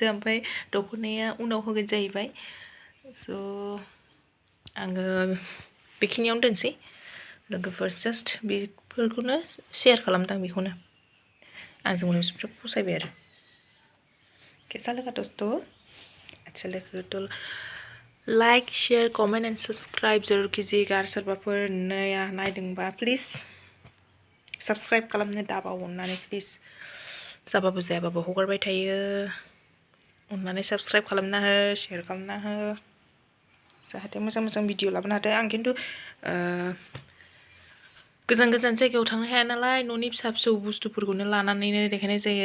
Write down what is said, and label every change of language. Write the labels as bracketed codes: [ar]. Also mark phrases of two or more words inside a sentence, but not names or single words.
[brx] ओमफ्राय दख'नाया उनाव होगोन जाहैबाय। स' आङो बेखिनियावनो दोनसै लोगोफोर। जास्ट बेफोरखौनो शेयार खालामदां बेखौनो। आंजों बिराद फसायबाय आरो। [hi] कैसा लगा दोस्तों? अच्छा लगा तो [en] like share comment and subscribe [hi] जरूर कीजिएगा। [brx] आरो सोरबाफोर नया नायदोंबा [en] please subscribe [brx] खालामनो दाबाव अननानै प्लिज। जाबाबो जायाबाबो हगारबाय थायो, अननानै सब्सक्राइब खालामना हो, शेयार खालामना हो, जाहाथे मोजां मोजां भिडिअ लाबोनो हाथों। आं खिन्थु गोजान गोजान जायगायाव थांनो हाया नालाय, न'नि फिसा फिसौ बुस्थुफोरखौनो लानानैनो देखायनाय जायो।